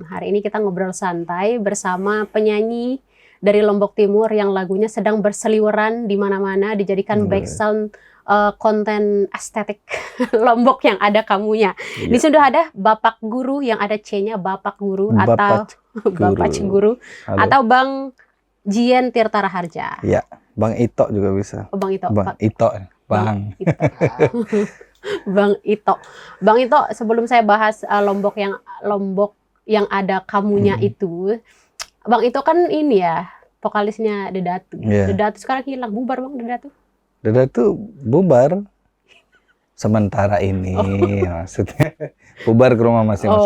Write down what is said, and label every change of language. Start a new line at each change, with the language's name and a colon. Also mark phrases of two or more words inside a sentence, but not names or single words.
Indonesian: Hari ini kita ngobrol santai bersama penyanyi dari Lombok Timur yang lagunya sedang berseliweran di mana-mana, dijadikan background konten estetik Lombok yang ada kamunya. Di sini sudah ada Bapak Guru yang ada C-nya Bapak Guru atau Bapak Guru atau Bang Jien Tirta Raharja. Iya, Bang Ito juga bisa. Oh, Bang Ito. Bang Ito. Bang Ito. Bang Ito, sebelum saya bahas Lombok yang ada kamunya itu, Bang Ito kan ini ya, vokalisnya Dedatu. Dedatu sekarang hilang, bubar Bang Dedatu. Dedatu bubar. Sementara ini maksudnya bubar ke rumah masing-masing.